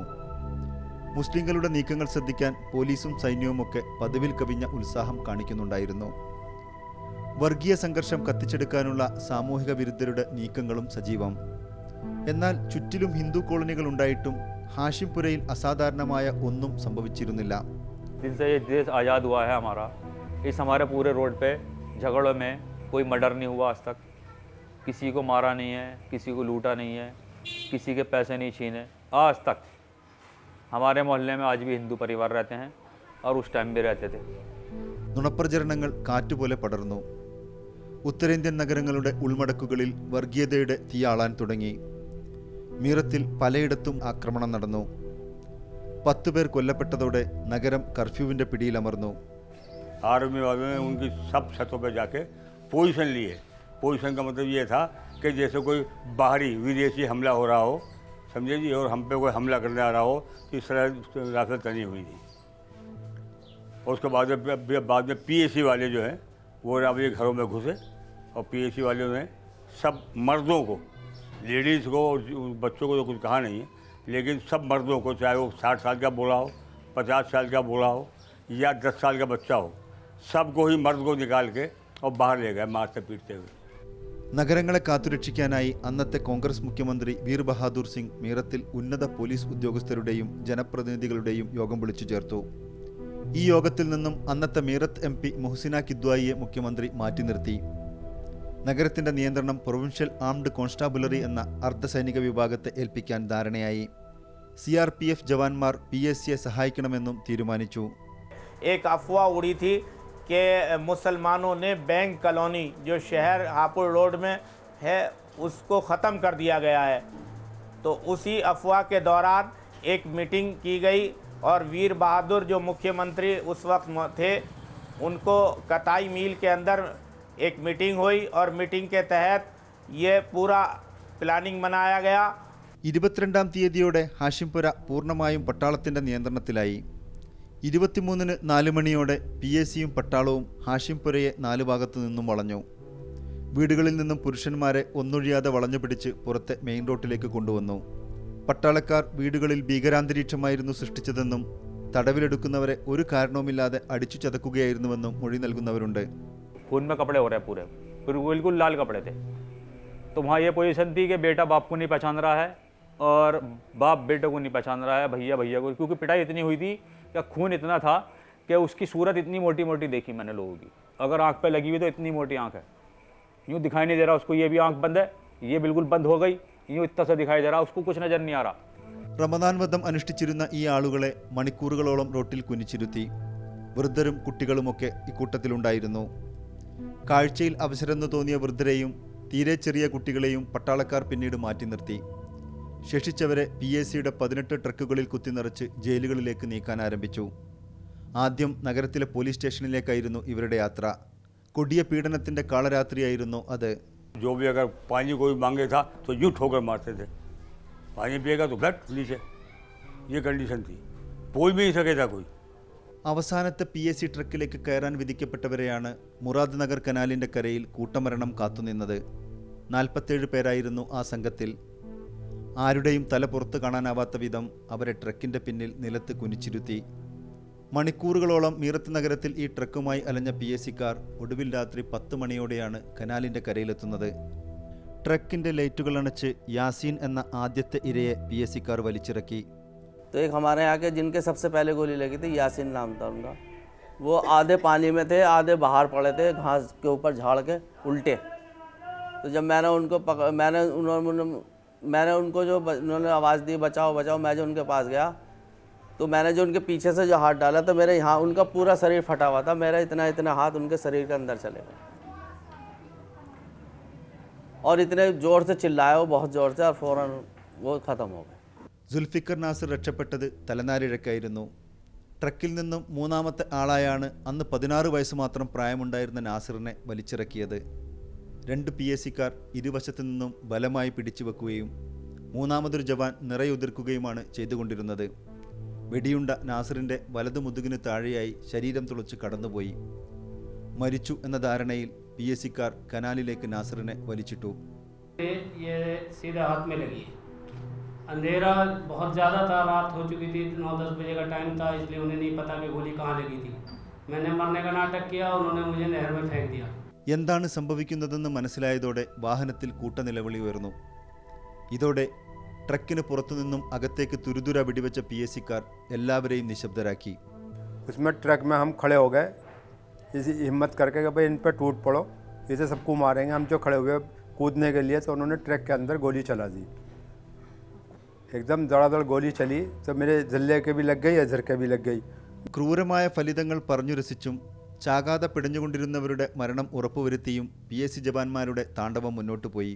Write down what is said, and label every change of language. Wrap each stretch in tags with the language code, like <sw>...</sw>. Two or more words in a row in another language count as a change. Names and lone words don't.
<ml>മുസ്ലിങ്ങളുടെ നീക്കങ്ങൾ ശ്രദ്ധിക്കാൻ പോലീസും സൈന്യവുമൊക്കെ പതിവിൽ കവിഞ്ഞ ഉത്സാഹം കാണിക്കുന്നുണ്ടായിരുന്നു. വർഗീയ സംഘർഷം കത്തിച്ചെടുക്കാനുള്ള സാമൂഹിക വിരുദ്ധരുടെ നീക്കങ്ങളും സജീവം. എന്നാൽ ചുറ്റിലും ഹിന്ദു കോളനികൾ ഉണ്ടായിട്ടും ഹാഷിംപുരയിൽ അസാധാരണമായ ഒന്നും സംഭവിച്ചിരുന്നില്ല.</ml> <hi>दिन से ये देश आज़ाद हुआ है हमारा, इस हमारे पूरे रोड पे झगड़ों में कोई मर्डर नहीं हुआ आज तक, किसी को मारा नहीं है, किसी को लूटा नहीं है, किसी के पैसे नहीं छीने आज तक. हमारे मोहल्ले में आज भी हिंदू परिवार रहते हैं और उस टाइम भी रहते थे.</hi> <ml>നുണപ്രചരണങ്ങൾ കാറ്റുപോലെ പടർന്നു. ഉത്തരേന്ത്യൻ നഗരങ്ങളുടെ ഉൾമടക്കുകളിൽ വർഗീയതയുടെ തീയാളാൻ തുടങ്ങി. മീറത്തിൽ പലയിടത്തും ആക്രമണം നടന്നു. 10 പേർ കൊല്ലപ്പെട്ടതോടെ നഗരം കർഫ്യൂവിൻ്റെ പിടിയിലമർന്നു.</ml> <hi>आर्मी वालों ने उनकी सब छतों पर जाके पोजीशन लिए. पोजीशन का मतलब ये था कि जैसे कोई बाहरी विदेशी हमला हो रहा हो, समझे जी, और हम पे कोई हमला करने आ रहा हो, इस तरह राफेल तनी हुई थी. और उसके बाद में PSC वाले जो हैं वो अपने घरों में घुसे और PSC वालों ने सब मर्दों को, लेडीज़ को और बच्चों को तो कुछ कहा नहीं है, लेकिन सब मर्दों को, चाहे वो 60 साल का बोला हो, 50 साल का बोला हो या 10 साल का बच्चा हो, सबको ही मर्द को निकाल के और बाहर ले गए मारते पीटते हुए.</hi> <ml>നഗരങ്ങളെ കാത്തുരക്ഷിക്കാനായി അന്നത്തെ കോൺഗ്രസ് മുഖ്യമന്ത്രി വീർ ബഹാദൂർ സിംഗ് മീറത്തിൽ ഉന്നത പോലീസ് ഉദ്യോഗസ്ഥരുടെയും ജനപ്രതിനിധികളുടെയും യോഗം വിളിച്ചു ചേർത്തു. ഈ യോഗത്തിൽ നിന്നും അന്നത്തെ മീറത്ത് MP മുഹ്സിന കിദ്വായിയെ മുഖ്യമന്ത്രി മാറ്റി നിർത്തി. നഗരത്തിന്റെ നിയന്ത്രണം പ്രൊവിൻഷ്യൽ ആംഡ് കോൺസ്റ്റാബുലറി എന്ന അർദ്ധസൈനിക വിഭാഗത്തെ ഏൽപ്പിക്കാൻ ധാരണയായി. CRPF ജവാന്മാർ PSCയെ സഹായിക്കണമെന്നും തീരുമാനിച്ചു.</ml> <hi>एक अफवाह उड़ी थी कि मुसलमानों ने बैंक कॉलोनी जो शहर हापुड़ रोड में है उसको ख़त्म कर दिया गया है. तो उसी अफवाह के दौरान एक मीटिंग की गई और वीर बहादुर जो मुख्यमंत्री उस वक्त थे उनको कताई मील के अंदर एक मीटिंग हुई और मीटिंग के तहत ये पूरा प्लानिंग बनाया गया.</hi> <ml>22-ാം തീയതിയോടെ ഹാഷിംപുര പൂർണ്ണമായും പട്ടാളത്തിൻ്റെ നിയന്ത്രണത്തിലായി. 23-ന് 4 മണിയോടെ PSCയും പട്ടാളവും ഹാഷിംപുരയെ 4 ഭാഗത്തു നിന്നും വളഞ്ഞു. വീടുകളിൽ നിന്നും പുരുഷന്മാരെ ഒന്നൊഴിയാതെ വളഞ്ഞുപിടിച്ച് പുറത്തെ മെയിൻ റോഡിലേക്ക് കൊണ്ടുവന്നു. പട്ടാളക്കാർ വീടുകളിൽ ഭീകരാന്തരീക്ഷമായിരുന്നു സൃഷ്ടിച്ചതെന്നും തടവിലെടുക്കുന്നവരെ ഒരു കാരണവുമില്ലാതെ അടിച്ചു ചതക്കുകയായിരുന്നുവെന്നും മൊഴി നൽകുന്നവരുണ്ട്.</ml> <hi>खून में कपड़े हो रहे पूरे, फिर बिल्कुल लाल कपड़े थे. तो वहाँ ये पोजीशन थी कि बेटा बाप को नहीं पहचान रहा है और बाप बेटे को नहीं पहचान रहा है, भैया भैया को, क्योंकि पिटाई इतनी हुई थी कि खून इतना था कि उसकी सूरत इतनी मोटी मोटी देखी मैंने लोगों की. अगर आँख पे लगी हुई तो इतनी मोटी आँख है, यूँ दिखाई नहीं दे रहा उसको, ये भी आँख बंद है, ये बिल्कुल बंद हो गई, यूँ इतना सा दिखाई दे रहा, उसको कुछ नज़र नहीं आ रहा.</hi> <ml>റമദാൻ വ്രതം അനുഷ്ഠിച്ചിരുന്ന ഈ ആളുകളെ മണിക്കൂറുകളോളം റോട്ടിൽ കുനിച്ചിരുത്തി. വൃദ്ധരും കുട്ടികളുമൊക്കെ ഇക്കൂട്ടത്തിലുണ്ടായിരുന്നു. കാഴ്ചയിൽ അവസരമെന്ന് തോന്നിയ വൃദ്ധരെയും തീരെ ചെറിയ കുട്ടികളെയും പട്ടാളക്കാർ പിന്നീട് മാറ്റി നിർത്തി. ശേഷിച്ചവരെ PSCയുടെ 18 ട്രക്കുകളിൽ കുത്തിനിറച്ച് ജയിലുകളിലേക്ക് നീക്കാൻ ആരംഭിച്ചു. ആദ്യം നഗരത്തിലെ പോലീസ് സ്റ്റേഷനിലേക്കായിരുന്നു ഇവരുടെ യാത്ര. കൊടിയ പീഡനത്തിൻ്റെ കാളരാത്രിയായിരുന്നു അത്.</ml> <hi>जो भी अगर पानी कोई मांगे था तो यूँ ठोकर मारते थे, पानी पिएगा तो ब्लड नीचे, ये कंडीशन थी. पोई भी नहीं सके था कोई।</hi> <ml>അവസാനത്തെ PSC ട്രക്കിലേക്ക് കയറാൻ വിധിക്കപ്പെട്ടവരെയാണ് മുറാദ് നഗർ കനാലിൻ്റെ കരയിൽ കൂട്ടമരണം കാത്തുനിന്നത്. 47 പേരായിരുന്നു ആ സംഘത്തിൽ. ആരുടെയും തല പുറത്ത് കാണാനാവാത്ത വിധം അവരെ ട്രക്കിൻ്റെ പിന്നിൽ നിലത്ത് കുനിച്ചിരുത്തി. മണിക്കൂറുകളോളം മീറത്ത് നഗരത്തിൽ ഈ ട്രക്കുമായി അലഞ്ഞ PSCക്കാർ ഒടുവിൽ രാത്രി 10 മണിയോടെയാണ് കനാലിൻ്റെ കരയിലെത്തുന്നത്. ട്രക്കിൻ്റെ ലൈറ്റുകൾ അണച്ച് യാസീൻ എന്ന ആദ്യത്തെ ഇരയെ PSCക്കാർ വലിച്ചിറക്കി.</ml> <hi>तो एक हमारे यहाँ के जिनके सबसे पहले गोली लगी थी, यासीन नाम था उनका, वो आधे पानी में थे, आधे बाहर पड़े थे घास के ऊपर झाड़ के उल्टे। तो जब मैंने उनको मैंने उनको जो उन्होंने आवाज़ दी बचाओ बचाओ, मैं जो उनके पास गया तो मैंने जो उनके पीछे से जो हाथ डाला तो मेरे यहाँ उनका पूरा शरीर फटा हुआ था, मेरा इतना हाथ उनके शरीर के अंदर चले गए और इतने ज़ोर से चिल्लाए वो, बहुत ज़ोर से, और फ़ौरन वो ख़त्म हो गए.</hi> <ml>സുൽഫിക്കർ നാസർ രക്ഷപ്പെട്ടത് തലനാരിഴക്കായിരുന്നു. ട്രക്കിൽ നിന്നും മൂന്നാമത്തെ ആളായാണ് അന്ന് 16 വയസ്സ് മാത്രം പ്രായമുണ്ടായിരുന്ന നാസറിനെ വലിച്ചിറക്കിയത്. 2 PSCക്കാർ ഇരുവശത്തു നിന്നും ബലമായി പിടിച്ചു വെക്കുകയും മൂന്നാമതൊരു ജവാൻ നിറയുതിർക്കുകയുമാണ് ചെയ്തുകൊണ്ടിരുന്നത്. വെടിയുണ്ട നാസറിൻ്റെ വലതു മുതുകിന് താഴെയായി ശരീരം തുളച്ച് കടന്നുപോയി. മരിച്ചു എന്ന ധാരണയിൽ PSCക്കാർ കനാലിലേക്ക് നാസറിനെ വലിച്ചിട്ടു.</ml> <hi>अंधेरा बहुत ज़्यादा था, रात हो चुकी थी, 9-10 बजे का टाइम था, इसलिए उन्हें नहीं पता कि गोली कहाँ लगी थी. मैंने मरने का नाटक किया, उन्होंने मुझे नहर में फेंक दिया.</hi> <ml>എന്താണ് സംഭവിക്കുന്നതെന്ന് മനസ്സിലായതോടെ വാഹനത്തിൽ കൂട്ടനിലവിളി ഉയർന്നു. ഇതോടെ ട്രക്കിന് പുറത്തുനിന്നും അകത്തേക്ക് തുരുതുര വെടിവെച്ച PSCക്കാർ എല്ലാവരെയും നിശബ്ദരാക്കി.</ml> <hi>उसमें ट्रक में हम खड़े हो गए, इसी हिम्मत करके कि भाई इन पर टूट पड़ो, इसे सबको मारेंगे. हम जो खड़े हुए कूदने के लिए तो उन्होंने ट्रक के अंदर गोली चला दी. एकदम धड़ाधड़ गोली चली तो मेरे जल्ले के भी लग गई, अजहर के भी लग गई.</hi> <ml>ക്രൂരമായ ഫലിതങ്ങൾ പറഞ്ഞു രസിച്ചും ചാകാതെ പിടഞ്ഞുകൊണ്ടിരുന്നവരുടെ മരണം ഉറപ്പുവരുത്തിയും PSC ജവാന്മാരുടെ താണ്ഡവം മുന്നോട്ട് പോയി.</ml>